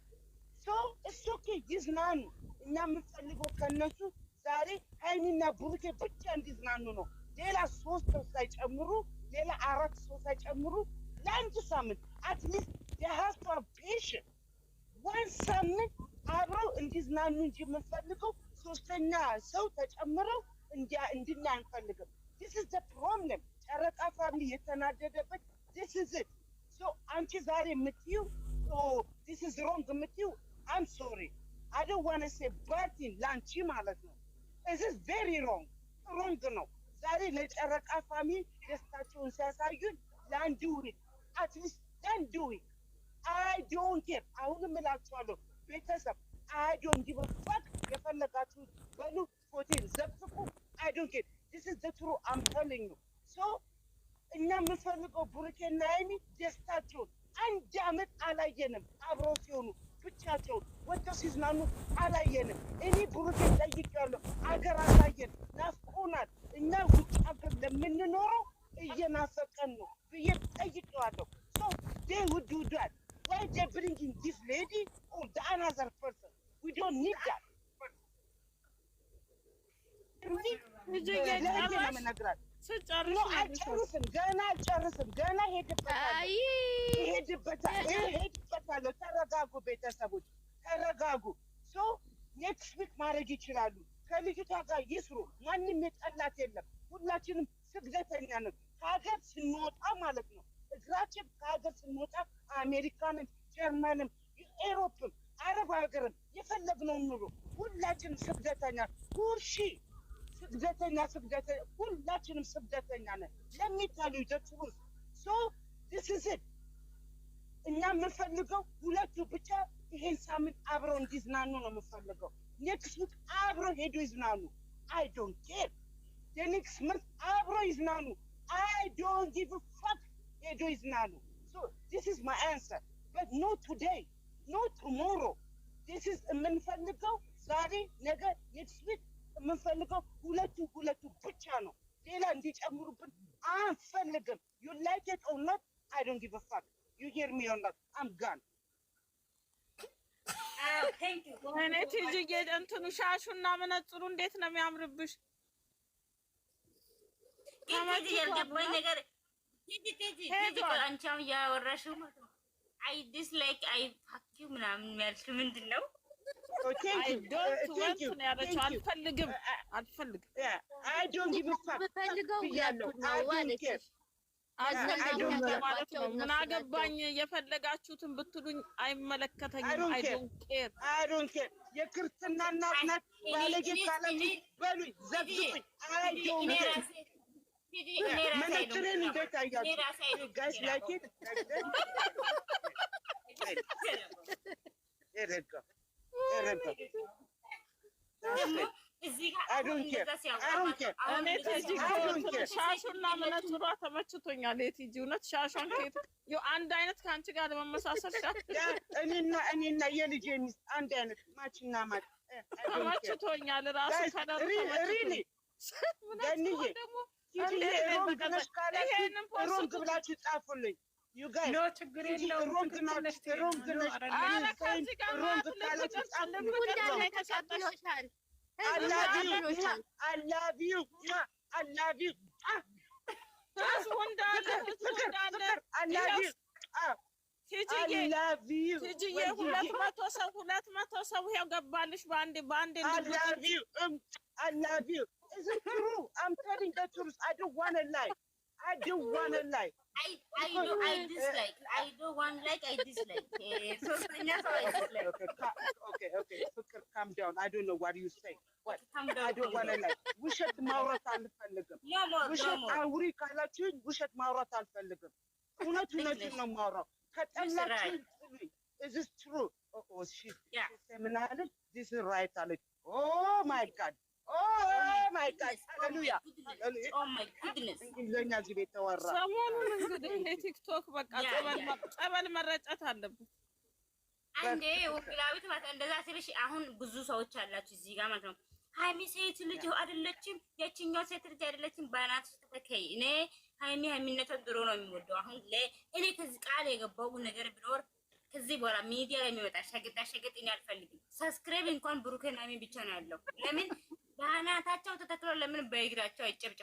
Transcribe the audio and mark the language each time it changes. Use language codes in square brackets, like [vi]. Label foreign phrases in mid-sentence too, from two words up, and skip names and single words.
[am] እሱ ይዝናኑ። እኛ የምንፈልገው ከነሱ ዛሬ ሀይሚና ብሩኬ ብቻ እንዲዝናኑ ነው። ሌላ 3 ሰው ሳይጨምሩ፣ ሌላ 4 ሰው ሳይጨምሩ ለአንድ ሳምንት አትሊስት የሀሳብ ፔሽን 1 ሳምንት አብረው እንዲዝናኑ እንጂ የምንፈልገው 3ኛ ሰው ተጨምረው እንድናይ አንፈልግም። this [en] is the problem። [am] ጨረቃ ፋሚሊ የተናደደበት [en] this is it። [am] አንቺ ዛሬ የምትይው [en] this is wrong የምትይው I'm sorry I don't want to say bad thing [am] ላንቺ ማለት ነው። [en] this is very wrong [am] ነው። ዛሬ ለጨረቃ ፋሚሊ ደስታቸውን ሲያሳዩን ለአንድ ዊክ አትሊስት ለአንድ ዊክ [en] I don't care። [am] አሁንም እላችኋለሁ ቤተሰብ [en] I don't give a fuck። [am] የፈለጋችሁ በሉ ሆቴል ዘብጥቁ [en] I don't care። [am] this [en] is the truth I'm telling you። [am] እኛ የምንፈልገው ብሩኬና ሀይሚ ደስታቸውን አንድ አመት አላየንም። አብረው ሲሆኑ ብቻቸውን ወጥተው ሲዝናኑ አላየንም። እኔ ብሩኬን ጠይቄያለሁ፣ አገር አሳየን፣ ናፍቆናል። እኛ ውጭ ሀገር ለምንኖረው እየናፈቀን ነው ብዬ ጠይቄዋለሁ። [en] they would do that። why they bringing this lady or the another person? we don't need that። [am] አልጨርስም፣ ገና አልጨርስም፣ ገና ሄድበታለሁ። ተረጋጉ ቤተሰቦች ተረጋጉ። ኔክስት ዊክ ማድረግ ይችላሉ። ከልጅቷ ጋር ይስሩ። ማንም የጠላት የለም። ሁላችንም ስግደተኛ ነን። ከሀገር ስንወጣ ማለት ነው እግራችን ከሀገር ስንወጣ አሜሪካንም፣ ጀርመንም፣ ኤሮፕም፣ አረብ ሀገርም የፈለግነውን ኑሮ ሁላችንም ስግደተኛ ሁላችንም ስግደተኛ ነን። ለሚታሉ ይደርሱስ [en] this is it። [am] እኛ የምንፈልገው ሁለቱ ብቻ ይሄን ሳምንት አብረው እንዲዝናኑ ነው የምንፈልገው። ኔክስት ዊክ አብረው ሄዶ ይዝናኑ። [en] I don't care። [am] የኔክስት መንት አብረው ይዝናኑ። [en] I don't give a fuck። [am] ሄዶ ይዝናኑ። [en] this is my answer but no today no tomorrow። this is [am] የምንፈልገው ዛሬ ነገ ኔክስት ዊክ የምንፈልገው ሁለቱ ብቻ ነው። ሌላ እንዲጨምሩብን አንፈልግም። [en] you like it or not I don't give a fuck። you hear me or not I'm gone። thank you። [am] እኔ ትይዤ እንትኑ ሻሹና መነጽሩ እንዴት ነው የሚያምርብሽ! ያልገባኝ ነገር አንቺ አሁን ያወራሽው [en] I dislike I fuck you [am] ምናምን ያልሽው ምንድን ነው? [en] I don't want [am] ነው ያለችው። አልፈልግም። [en] I don't give a fuck ብያለሁ። [am] ማለት ነው። ምን አገባኝ የፈለጋችሁትን ብትሉኝ አይመለከተኝም። [en] I don't care [am] የክርስትና እናት ናት ባለጌ ካላችሁ በሉኝ ዘብጡኝ። [en] I don't care [am] መነጥሬን እንዴት አያችሁ [en] guys like it [am] ኤረጋ ሻሹና መነጽሯ ተመችቶኛል። የቲጂ እውነት ሻሿን ከየት አንድ አይነት ከአንቺ ጋር ለመመሳሰል እኔና የልጄ ሚስት አንድ አይነት ማችና ማች ተመችቶኛል። ራሱ ከለሩ ሮንግ ብላችሁ ጻፉልኝ። ችግር የለውም። [en] I love you. Is it true? I'm telling the truth. I don't want to lie. I don't want to lie. I dislike. I don't want like. I dislike. So I dislike. Okay. Calm down. I don't know what you say. What? I don't want to lie. [am] ውሸት ማውራት አልፈልግም። ውሸት አውሪ ካላችሁኝ ውሸት ማውራት አልፈልግም። እውነቱን ነው የማወራው። ከጠላችሁኝ [en] is this true? Oh, she [am] ምን አለች? [en] This is right አለች። Oh my God. Oh my God. Hallelujah. Oh my goodness. [am] እንግሊዘኛ እዚህ ቤት ተወራ። ሰሞኑን እንግዲህ ቲክቶክ በቃ ጸበል መረጨት አለብን። አንዴ ወክላዊት ማለት እንደዛ ሲልሽ አሁን ብዙ ሰዎች አላችሁ እዚህ ጋር ማለት ነው። ሃይሚ ሴት ልጅ አይደለችም፣ የችኛው ሴት ልጅ አይደለችም። ባናት ተከይ እኔ ሃይሚነቷ ድሮ ነው የሚወደው። አሁን እኔ ከዚህ ቃል የገባው ነገር ቢኖር ከዚህ በኋላ ሚዲያ ላይ የሚወጣ ሸገጥ እኔ አልፈልግም። ሰብስክራይብ እንኳን ብሩኬና ሃይሚ ብቻ ነው ያለው። ለምን ባናታቸው ተተክለው ለምን በእግራቸው አይጨብጨቡ?